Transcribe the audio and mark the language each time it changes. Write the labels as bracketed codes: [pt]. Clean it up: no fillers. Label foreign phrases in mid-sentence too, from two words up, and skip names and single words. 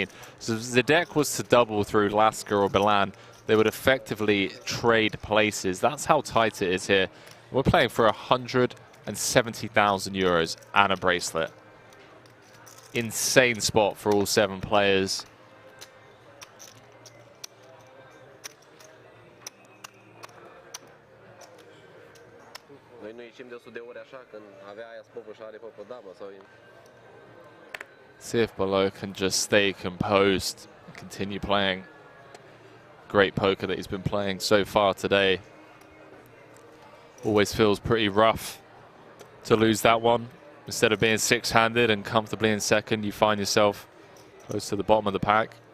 [en] So if Zidek was to double through Laska or Bilan, they would effectively trade places. That's how tight it is here. We're playing for 170,000 euros and a bracelet. Insane spot for all 7 players. [ro] Noi nu ieșim de 100 de ori așa când avea aia spopă și are popă damă sau... [en] See if Balogh can just stay composed and continue playing great poker that he's been playing so far today. Always feels pretty rough to lose that one. Instead of being 6-handed and comfortably in second, you find yourself close to the bottom of the pack.